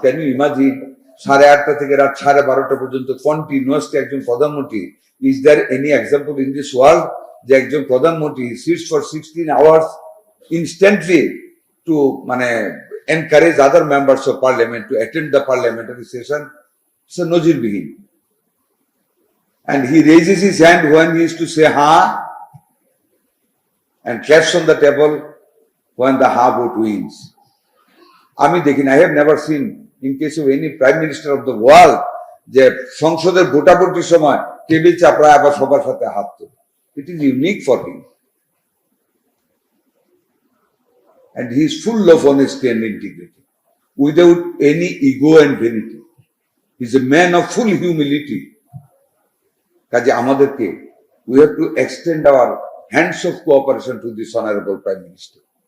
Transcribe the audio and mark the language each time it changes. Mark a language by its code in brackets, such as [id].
[en] can you imagine 8:30 [bn] থেকে রাত [en] 12:30 [bn] পর্যন্ত [en] continuously [bn] একজন প্রধানমন্ত্রী, [en] Is there any example in this world যে একজন প্রধানমন্ত্রী sits for 16 hours instantly to encourage other members of parliament to attend the parliamentary session? It's a [bn] নজিরবিহীন। [en] And he raises his hand when he is to say ha, and claps on the table when the ha vote wins. [bn] আমি দেখিনি, [en] I have never seen in case of any prime minister of the world [bn] যে সংসদের ভোটাভুটির সময় table চাপড়ায় আবার সবার সাথে হাত তোলে। [en] It is unique for him. And he is full of honesty and integrity, without any ego and vanity. He is a man of full humility. [bn] কাজে আমাদেরকে [en] we have to extend our hands of cooperation to this honorable Prime Minister.